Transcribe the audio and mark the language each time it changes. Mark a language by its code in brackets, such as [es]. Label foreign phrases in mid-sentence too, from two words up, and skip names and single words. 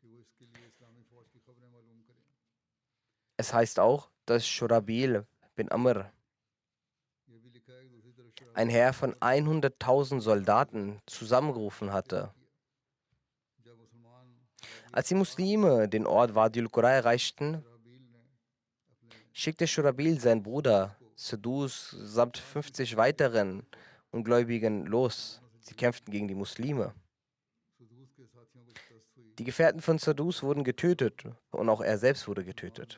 [de] Es heißt auch, dass Shurabil bin Amr ein Heer von 100.000 Soldaten zusammengerufen hatte. Als die Muslime den Ort Wadi al-Qura erreichten, schickte Shurabil seinen Bruder Sadus samt 50 weiteren Ungläubigen los. Sie kämpften gegen die Muslime. Die Gefährten von Sadus wurden getötet und auch er selbst wurde getötet.